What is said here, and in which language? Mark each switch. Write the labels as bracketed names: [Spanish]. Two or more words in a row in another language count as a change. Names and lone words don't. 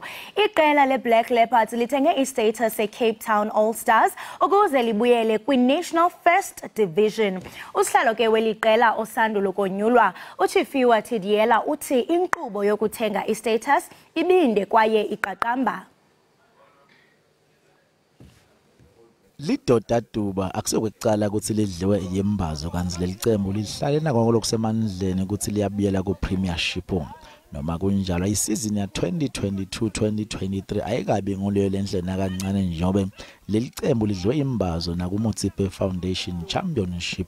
[Xhosa] Iqela leBlack Leopards lithenge istatus eCape Town All Stars ukuze libuyele kwiNational First Division. Usihlalo ke weli qela osandulo konyulwa Chifiwa Tidiela uthi inkqubo yokuthenga istatus ibinde kwaye iqaqamba. [Zulu] Lidoda Duba akusokucala ukuthi lidliwe yembazo kanzi lelicembu lihlale nako lokusemandleni ukuthi liyabuyela ku Premiership. Noma kunjalo isizini ya 2022-2023 ayikabi nguleyo lenhle nakancane njengoba lelicembu lidliwe imbazo nakuMutsepe Foundation Championship.